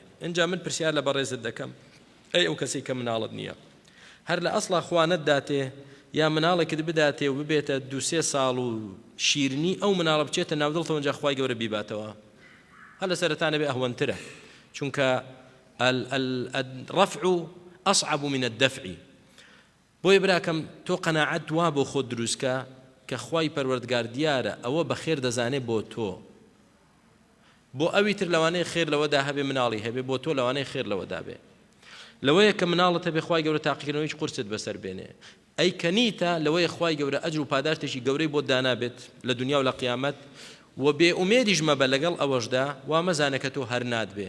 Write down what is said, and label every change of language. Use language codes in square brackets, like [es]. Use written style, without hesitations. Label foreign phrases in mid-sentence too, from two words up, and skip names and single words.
[ckb] اینجا من پرسیار لە بەڕێزت دەکەم ئەی ئەو کەسێک کە مناڵت نییە هەر لە ئەسڵا خوانت داتێ یا مناڵێکت بداتێ و ببێتە 2-3 ساڵ و شیرنی ئەو مناڵە بچێتە ناودڵتەوە اینجا خوای گەورە بیباتەوە هەر لە سەرەتانە بێ ئەهوەنترە چونکە [ar] الرفع أصعب من الدفع. [ckb] بۆیە براکەم تۆ قەناعەت وا بۆ خۆت دروستکە کە خوای پەروەردگار دیارە ئەوە بە خێر دەزانێ بۆ تۆ بۆ ئەوی تر لەوانەیە خێر لەوەدا هەبێ مناڵی هەبێ بۆ تۆ لەوانەیە خێر لەوەدا بێ. لەوەیە کە مناڵت هەبێ خوای گەورە تاقیکردنەوەی قورست بەسەر بێنێ ئەی کەنیتە لەوەیە خوای گەورە ئەجر و پاداشتێکی گەورەی بۆ دانابێت لە دنیا و لە قیامەت و بێ ئومێدیش مەبە لەگەڵ ئەوەشدا وا مەزانە کە تۆ هەر نادبێ.